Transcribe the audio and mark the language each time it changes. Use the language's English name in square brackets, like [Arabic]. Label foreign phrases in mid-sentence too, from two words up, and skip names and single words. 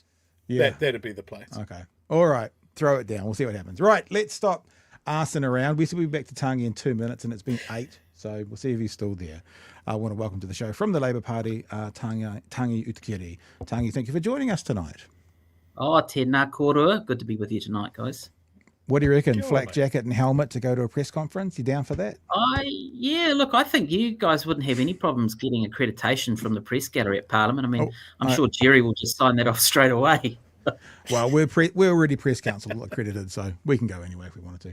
[English] Yeah. That'd be the place. Okay. All right. Throw it down. We'll see what happens. Right. Let's stop arsing around. We said we'll be back to Tangi in 2 minutes, and it's been 8. So we'll see if he's still there. I want to welcome to the show from the Labour Party, Tangi Utakiri. Tangi, thank you for joining us tonight. [Māori] Oh, tēnā kōrua. [English] Good to be with you tonight, guys. What do you reckon? Flak jacket and helmet to go to a press conference? You down for that? Look, I think you guys wouldn't have any problems getting accreditation from the press gallery at Parliament. I mean, I'm sure Jerry will just sign that off straight away. Well, we're already press council accredited, so we can go anywhere if we wanted to.